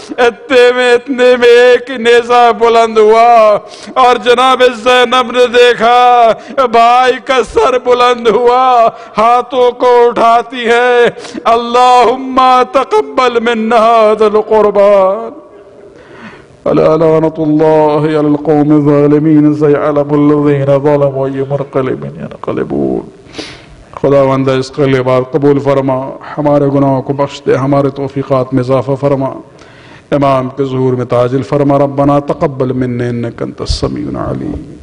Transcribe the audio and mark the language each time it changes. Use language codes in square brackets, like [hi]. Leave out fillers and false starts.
[ur] اتنے میں ایک نیزہ بلند ہوا اور جناب زینب نے دیکھا بھائی کا سر بلند ہوا, ہاتھوں کو اٹھاتی ہے [ar] اللہم تقبل منا ذا القربان. ألا لعنة الله على القوم الظالمين سيعلم الذين ظلموا أي منقلب ينقلبون. [ur] خداوند اس قلبات قبول فرما, ہمارے گناہوں کو بخش دے, ہمارے توفیقات میں اضافہ فرما, امام کے ظہور میں تعجل فرما. [ar] ربنا تقبل منا انك انت السميع العليم.